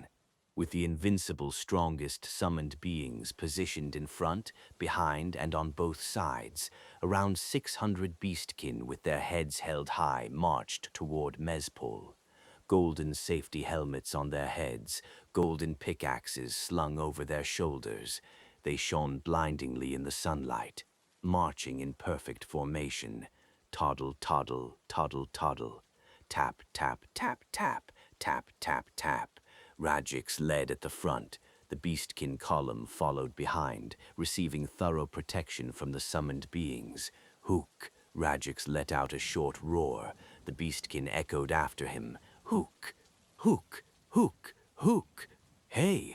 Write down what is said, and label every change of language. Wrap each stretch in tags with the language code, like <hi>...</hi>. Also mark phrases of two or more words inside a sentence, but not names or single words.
<en>With the invincible strongest summoned beings positioned in front, behind, and on both sides, around 600 beastkin with their heads held high marched toward Mezpol. Golden safety helmets on their heads, golden pickaxes slung over their shoulders. They shone blindingly in the sunlight, marching in perfect formation. Toddle, toddle, toddle, toddle. Tap, tap, tap, tap, tap, tap, tap. Radjix led at the front. The beastkin column followed behind, receiving thorough protection from the summoned beings. Hook! Radjix let out a short roar. The beastkin echoed after him. Hook! Hook! Hook! Hook! Hey!</en>